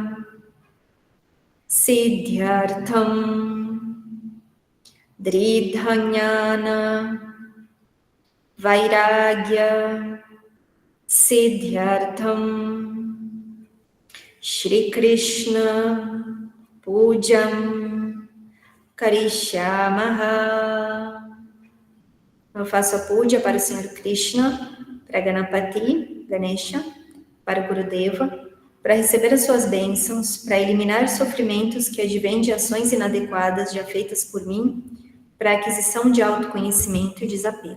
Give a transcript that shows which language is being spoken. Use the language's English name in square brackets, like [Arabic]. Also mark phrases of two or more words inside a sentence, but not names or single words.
[Sanskrit] Siddhyartham Dridhanyana Vairagya Siddhyartham Shri Krishna Pujam Karishyamaha. [Portuguese] Eu faço a puja para o Senhor Krishna, para Ganapati, Ganesha, para o Gurudeva, para receber as suas bênçãos, para eliminar os sofrimentos que advêm de ações inadequadas já feitas por mim, para a aquisição de autoconhecimento e desapego.